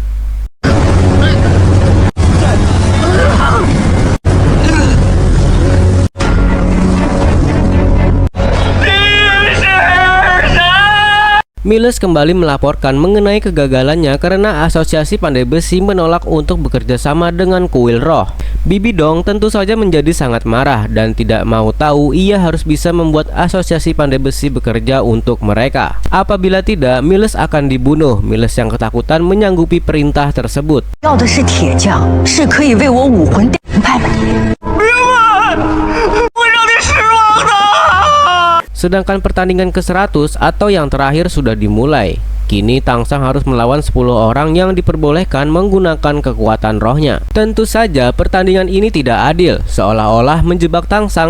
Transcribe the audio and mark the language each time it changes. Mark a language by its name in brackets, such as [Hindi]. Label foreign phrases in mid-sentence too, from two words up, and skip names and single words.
[Indonesian] Miles kembali melaporkan mengenai kegagalannya karena asosiasi pandai besi menolak untuk bekerja sama dengan kuil roh. Bibi Dong tentu saja menjadi sangat marah dan tidak mau tahu ia harus bisa membuat asosiasi pandai besi bekerja untuk mereka. Apabila tidak, Miles akan dibunuh. Miles yang ketakutan menyanggupi perintah tersebut. [Chinese] 要的是铁匠，是可以为我武魂派的。 [Indonesian] Sedangkan pertandingan ke-100 atau yang terakhir sudah dimulai. Kini Tangsang harus melawan 10 orang yang diperbolehkan menggunakan kekuatan rohnya. Tentu saja pertandingan ini tidak adil, seolah-olah menjebak Tangsang.